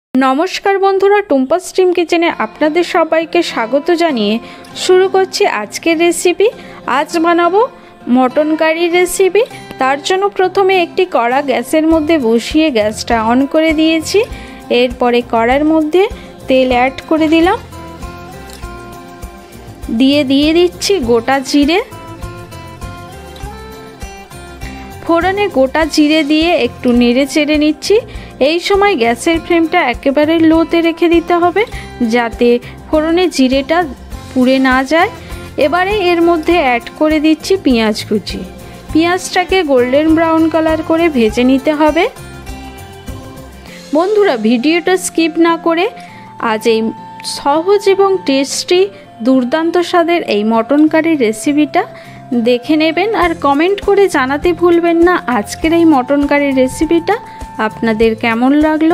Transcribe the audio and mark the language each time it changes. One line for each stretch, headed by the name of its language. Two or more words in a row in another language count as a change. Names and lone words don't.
Bangla: নমস্কার বন্ধুরা টুম্পা স্ট্রীম কিচেনে আপনাদের সবাইকে স্বাগত জানিয়ে শুরু করছি আজকের রেসিপি। আজ বানাবো মটন কারি রেসিপি। তার জন্য প্রথমে একটি কড়া গ্যাসের মধ্যে বসিয়ে গ্যাসটা অন করে দিয়েছি। এরপরে কড়ার মধ্যে তেল অ্যাড করে দিলাম, দিয়ে দিচ্ছি গোটা জিরে। ফোড়নে গোটা জিরে দিয়ে একটু নেড়ে চেড়ে নিচ্ছি। এই সময় গ্যাসের ফ্লেমটা একেবারে লোতে রেখে দিতে হবে যাতে ফোড়নে জিরেটা পুড়ে না যায়। এবারে এর মধ্যে অ্যাড করে দিচ্ছি পেঁয়াজ কুচি। পেঁয়াজটাকে
English: golden brown colour
Bangla: করে ভেজে নিতে হবে। বন্ধুরা ভিডিওটা স্কিপ না করে আজ এই সহজ এবং টেস্টি দুর্দান্ত স্বাদের এই মটন কারি রেসিপিটা দেখে নেবেন আর কমেন্ট করে জানাতে ভুলবেন না আজকের এই মটন কারি রেসিপিটা আপনাদের কেমন লাগলো।